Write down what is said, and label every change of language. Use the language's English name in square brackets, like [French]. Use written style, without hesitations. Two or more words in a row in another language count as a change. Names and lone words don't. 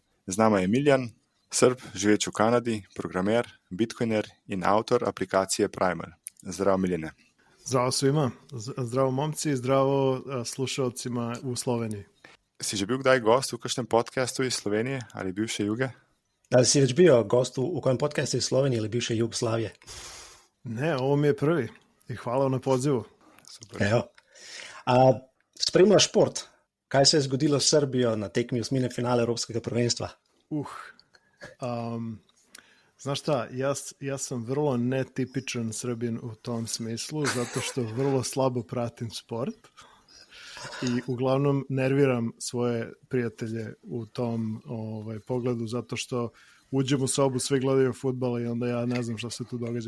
[Slovenian] Z nama je Miljan, Srb, živeč v Kanadi, programer, bitcoiner in avtor aplikacije Primal. Zdravo, Miljane. [Serbian] Zdravo svima. Zdravo, momci. Zdravo slušalcima u Sloveniji. [Slovenian] Si že bil kdaj gost v kakšnem podcastu iz Slovenije ali bivše Juge? [Serbian] Da li si već bio gost u kojem podcastu iz Slovenije ili bivše Jugoslavije? Ne, ovo mi je prvi. I hvala na pozivu. Super. Evo. [Slovenian] A spremljaš šport? Kaj se je zgodilo s Srbijo na tekmi osmine finale Evropskega prvenstva? [Serbian] Znaš šta, ja sam vrlo netipičan Srbin u tom smislu, zato što vrlo slabo pratim sport i uglavnom nerviram svoje prijatelje u tom pogledu, zato što uđem u sobu, sve gledaju fudbal i onda ja ne znam šta se tu događa.